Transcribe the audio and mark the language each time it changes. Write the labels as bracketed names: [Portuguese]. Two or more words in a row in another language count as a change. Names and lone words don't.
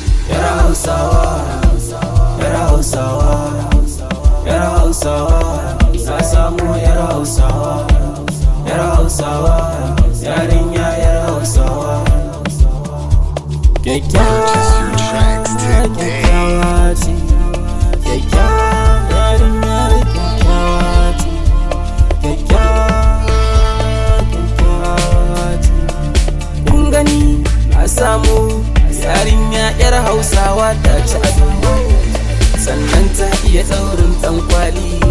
[Hausa] Yar Hausawa, yar Hausawa, yar Hausawa, na samu yar Hausawa, yar Hausawa, yarinya yar Hausawa. Kyakkyawa, [English] Purchase your tracks today. [Hausa] kyakkyawa ce, kyakkyawa, yarinya kyakkyawa ce, kyakkyawa, kyakkyawa ce. Kun gani na samu yarinya yar Hausawa ta ci ado, sannan ta iya ɗaurin ɗankwali.